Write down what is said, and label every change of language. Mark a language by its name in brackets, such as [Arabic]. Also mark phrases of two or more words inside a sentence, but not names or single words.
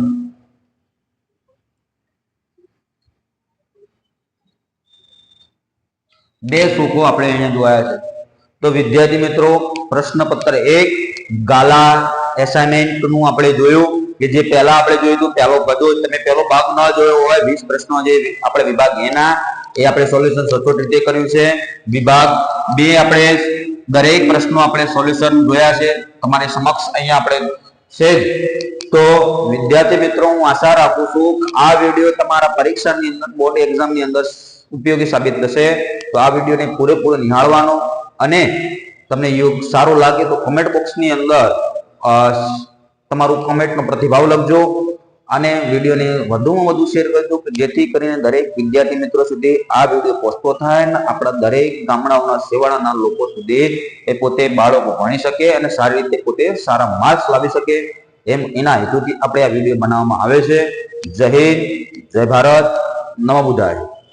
[Gujarati] બે સુખો આપણે અહીંયા જોયા છે। તો વિદ્યાર્થી મિત્રો પ્રશ્નપત્ર 1 ગાળા એસાઇનમેન્ટ નું આપણે જોયું કે જે પહેલા આપણે જોયું તો પહેલો બધો તમે પહેલો ભાગ ન જોયો હોય 20 પ્રશ્નો જે આપણે વિભાગ એ ના એ આપણે સોલ્યુશન સચોટ રીતે કર્યું છે। વિભાગ 2 આપણે દરેક પ્રશ્નો આપણે સોલ્યુશન જોયા છે તમારી સમક્ષ અહીંયા આપણે છે। તો વિદ્યાર્થી મિત્રો હું આશા રાખું છું કે આ વિડિયો તમારા પરીક્ષાની अंदर [English] board examની [Gujarati] અંદર ઉપયોગી સાબિત થશે। તો આ વિડિયોને પૂરેપૂરો નિહાળવાનો અને તમને સારું લાગે તો [English] comment boxની [Gujarati] અંદર તમારું કમેન્ટનો પ્રતિભાવ લખજો અને વિડિયોને વધુમાં વધુ શેર કરજો કે જેથી કરીને દરેક વિદ્યાર્થી મિત્રો સુધી આ વિડિયો પહોંચતો થાય અને આપણા દરેક ગામડાઓના સેવાળાના લોકો સુધી એ પોતે બાળકો ભણી શકે અને સારી રીતે પોતે સારા માર્ક્સ લાવી શકે એમ એના હેતુથી આપણે આ વિડિયો બનાવવામાં આવે છે। [Hindi] जय हिंद, जय भारत, नमो बुद्धाय।